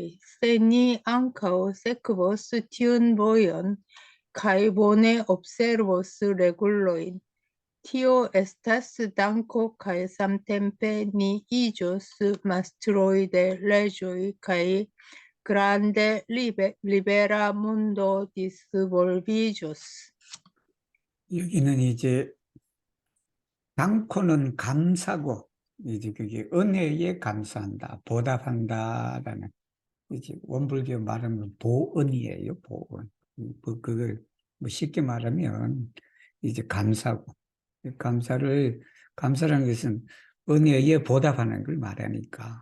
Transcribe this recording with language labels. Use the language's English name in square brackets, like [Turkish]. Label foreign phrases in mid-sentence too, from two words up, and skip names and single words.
[Esperanto] Se ni ankaŭ sekvos tiun vojon kaj bone observos regulojn, tio estas danko kaj samtempe ni iĝos mastroj de leĝoj kaj grande libera mondo disvolviĝos. [Korean] 여기는 이제 당코는 감사고, 이제 그게 은혜에 감사한다, 보답한다라는, 이제 원불교 말하면 보은이에요, 보은. 그걸 뭐 쉽게 말하면 이제 감사고, 감사라는 것은 은혜에 보답하는 걸 말하니까.